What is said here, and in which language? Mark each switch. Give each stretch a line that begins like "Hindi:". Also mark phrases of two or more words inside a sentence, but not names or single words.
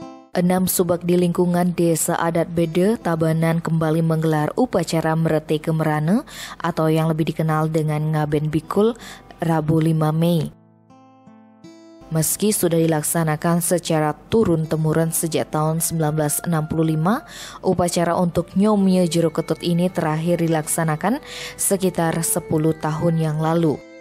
Indonesian: 6 subak di lingkungan Desa Adat Bede, Tabanan kembali menggelar upacara Merete Kemerane atau yang lebih dikenal dengan Ngaben Bikul Rabu 5 Mei. Meski sudah dilaksanakan secara turun-temurun sejak tahun 1965, upacara untuk Nyomye Jero Ketut ini terakhir dilaksanakan sekitar 10 tahun yang lalu.